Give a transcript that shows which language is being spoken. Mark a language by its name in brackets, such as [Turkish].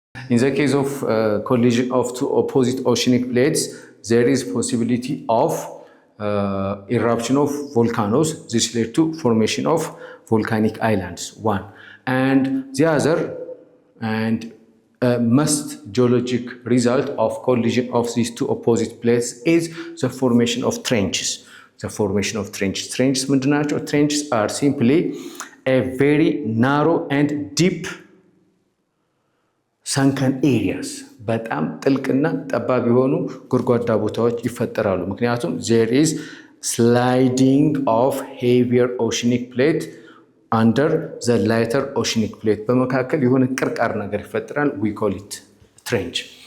[English] In the case of collision of two opposite oceanic plates, there is possibility of eruption of volcanoes. This led to formation of volcanic islands, one. And the other, and most geologic result of collision of these two opposite plates is the formation of trenches. [Amharic] Trenches ምንድን ናቸው? [English] Trenches are simply a very narrow and deep sunken areas. [Amharic] በጣም ጥልቅና ጠባብ የሆኑ ጎድጓዳ ቦታዎች ይፈጠራሉ። ምክንያቱም [English] there is sliding of heavier oceanic plate under the lighter oceanic plate. [Amharic] በመካከል የሆነ ቅርቃር ነገር ይፈጠራል። [English] We call it trench.